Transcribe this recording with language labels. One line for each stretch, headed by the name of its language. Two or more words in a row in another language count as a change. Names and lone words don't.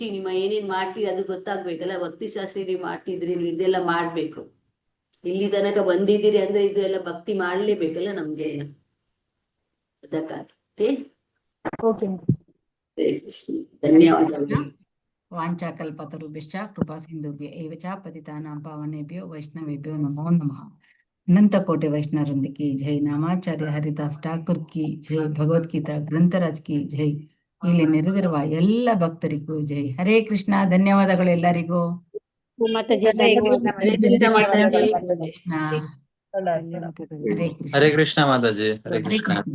Kannada: ನಿಮ್ಮ ಏನೇನ್ ಮಾಡ್ತೀರಿ ಅದು ಗೊತ್ತಾಗ್ಬೇಕಲ್ಲ. ಭಕ್ತಿಶಾಸ್ತ್ರ ನೀವು ಮಾಡ್ತಿದ್ರಿ, ನೀವು ಇದೆಲ್ಲ ಮಾಡ್ಬೇಕು. ಇಲ್ಲಿ ತನಕ ಬಂದಿದ್ದೀರಿ ಅಂದ್ರೆ ಇದು ಎಲ್ಲ ಭಕ್ತಿ ಮಾಡ್ಲೇಬೇಕಲ್ಲ ನಮ್ಗೆ, ಅದಕ್ಕಾಗಿ. ಧನ್ಯವಾದಗಳು.
Sanskrit: ವಾಂಚಾಕಲ್ಪತರುಭ್ಯಶ್ಚ ಕೃಪಾ ಸಿಂಧುಭ್ಯ ಏವ ಚ ಪತಿತಾನಾಂ ಪಾವನೇಭ್ಯೋ ವೈಷ್ಣವೇಭ್ಯೋ ನಮೋ ನಮಃ.
Kannada: ಅನಂತ ಕೋಟಿ ವೈಷ್ಣವರಿಂದ
Hindi: की जय,
Kannada: ನಾಮಾಚಾರ್ಯ ಹರಿದಾಸ್ ಠಾಕೂರ್
Hindi: की जय,
Kannada: ಭಗವದ್ಗೀತಾ ಗ್ರಂಥರಾಜ್
Hindi: की जय.
Kannada: ಇಲ್ಲಿ ನೆರೆದಿರುವ ಎಲ್ಲ ಭಕ್ತರಿಗೂ ಜೈ. ಹರೇ ಕೃಷ್ಣ. ಧನ್ಯವಾದಗಳು ಎಲ್ಲರಿಗೂ. ಮಾತಾಜಿ ಹರೇ ಕೃಷ್ಣ ಮಾತಾಜಿ. ಹರೇ ಕೃಷ್ಣ. ಹರೇ ಕೃಷ್ಣ ಮಾತಾಜಿ. ಹರೇ ಕೃಷ್ಣ.